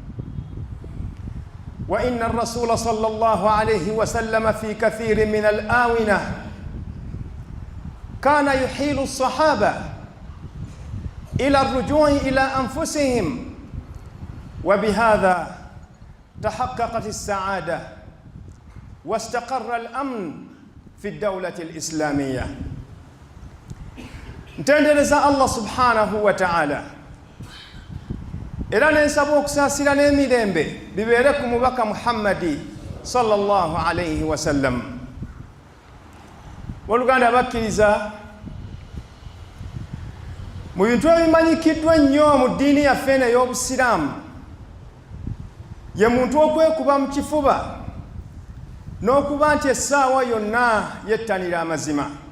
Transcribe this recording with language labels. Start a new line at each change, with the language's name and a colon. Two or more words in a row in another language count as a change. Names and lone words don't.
Arabic: وإن الرسول صلى الله عليه وسلم في كثير من الآونة كان يحيل الصحابة إلى الرجوع إلى أنفسهم، وبهذا تحققت السعادة واستقر الأمن في الدولة الإسلامية.
Ganda: Ntendereza Allah
Arabic: سبحانه وتعالى
Ganda: era nensaba okusasira n'emirembe bibeere ku mubaka Muhammadi
Arabic: صلى الله عليه وسلم.
Ganda: Oluganda bakkiriza mu bintu ebimanyikiddwa nnyo mu ddiini yaffe ey'Obusiraamu ye muntu okwekuba mu kifuba n'okuba nti essaawa yonna yettanira amazima.